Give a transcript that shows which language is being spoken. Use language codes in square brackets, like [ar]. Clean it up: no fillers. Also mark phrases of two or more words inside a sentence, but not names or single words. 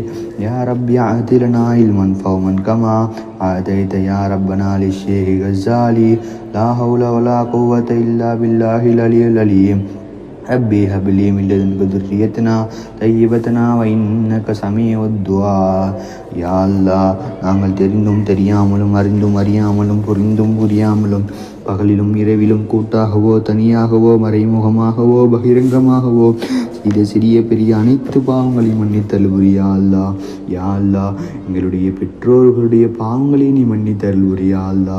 [ar] يا رب أعط لنا علما فهما كما أعطيت يا ربنا للشيخ غزالي. لا حول ولا قوة إلا بالله العلي العليم. ربي هب لي من لدنك ذرية طيبة وإنك سميع الدعاء. يا الله, [ta] நாங்கள் தெரிந்தும் தெரியாமலும் அறிந்தும் அறியாமலும் புரிந்தும் புரியாமலும் பகலிலும் இரவிலும் கூட்டாகவோ தனியாகவோ மறைமுகமாகவோ பகிரங்கமாகவோ செய்த சிறிய பெரிய அனைத்து பாவங்களையும் மன்னித்தருள்புரியா அல்லாஹ். யா அல்லாஹ், எங்களுடைய பெற்றோர்களுடைய பாவங்களை நீ மன்னித்தருள்புரியா அல்லாஹ்.